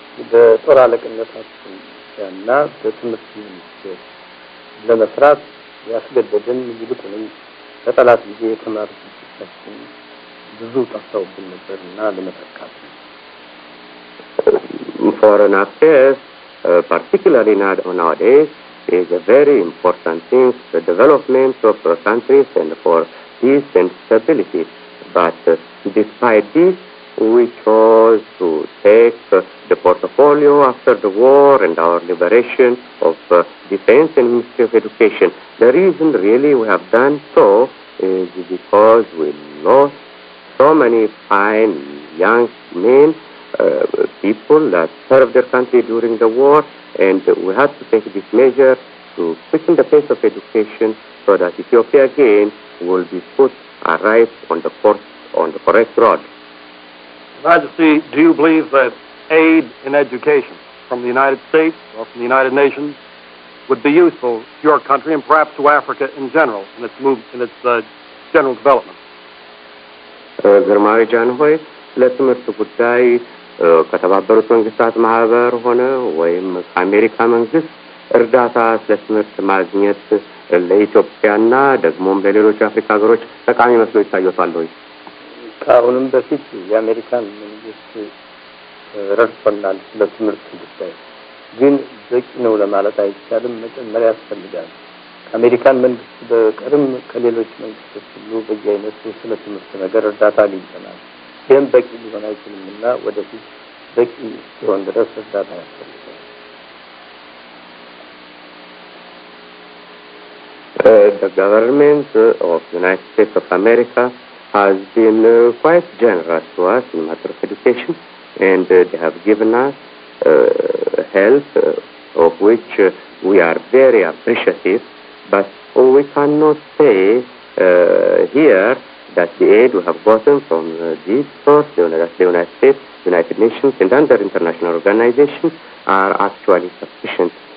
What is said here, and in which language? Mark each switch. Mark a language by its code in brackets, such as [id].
[am] በጦር አለቅነታችን እና በትምህርት ሚኒስቴር ለመስራት ያስገደደን ይልቁንም በጠላት ጊዜ የተማሩትን ብዙ ጠፍተውብን ነበርና ለመተካት [en] Foreign affairs, particularly nowadays, is a very important thing for the development of our countries and for peace and stability. But despite this, we chose to take the portfolio after the war and our liberation of Defense and Ministry of Education. The reason really we have done so is because we lost so many fine young men, people that served their country during the war, and we had to take this measure to quicken the pace of education so that Ethiopia again will be put right on the correct road. Majesty, do you believe that aid in education from the United States or from the United Nations would be useful to your country and perhaps to Africa in general in its general development? [am] ግርማዊ ጃንሆይ ለትምህርት ጉዳይ ከተባበሩት መንግስታት ማህበር ሆነ ወይም ከአሜሪካ መንግስት እርዳታ ለትምህርት ማግኘት ለኢትዮጵያና ደግሞም ለሌሎች አፍሪካ ሀገሮች ጠቃሚ መስሎ ይታያል ወይ? ከአሁንም በፊት የአሜሪካን መንግስት ረድቶናል ለትምህርት ጉዳይ፣ ግን በቂ ነው ለማለት አይቻልም። መጨመሪያ ያስፈልጋል። ከአሜሪካን መንግስት በቀርም ከሌሎች መንግስቶች ሁሉ በየአይነቱ ስለ ትምህርት ነገር እርዳታ አግኝተናል። ይህም በቂ ሊሆን አይችልምና ወደፊት በቂ ሲሆን ድረስ እርዳታ ያስፈልጋል። [en] The government of the United States of America has been quite generous to us in matter of education, and they have given us help of which we are very appreciative, but we cannot say here that the aid we have gotten from this source, the United States, United Nations, and other international organizations are actually sufficient.